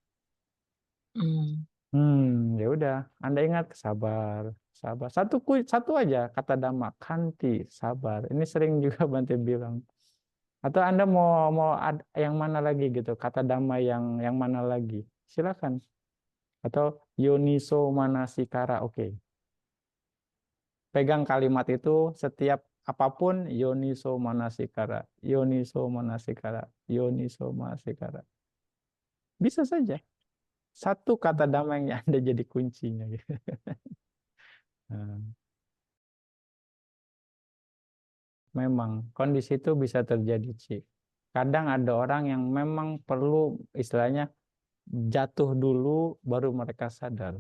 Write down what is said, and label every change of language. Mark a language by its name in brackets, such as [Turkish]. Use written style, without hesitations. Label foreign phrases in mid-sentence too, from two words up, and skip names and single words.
[Indonesian] Ya udah, Anda ingat sabar, sabar. Satu aja kata dhamma, kanti, sabar. Ini sering juga Bante bilang. Atau Anda mau yang mana lagi gitu, kata dhamma yang mana lagi? Silakan. Atau [Pali] yoniso manasikara, [Indonesian] oke. Pegang kalimat itu setiap apapun, [Pali] yoniso manasikara, yoniso manasikara, yoniso manasikara. [Indonesian] Bisa saja. Satu kata dhamma yang Anda jadi kuncinya. Nah, memang kondisi itu bisa terjadi, Ci. Kadang ada orang yang memang perlu istilahnya jatuh dulu baru mereka sadar.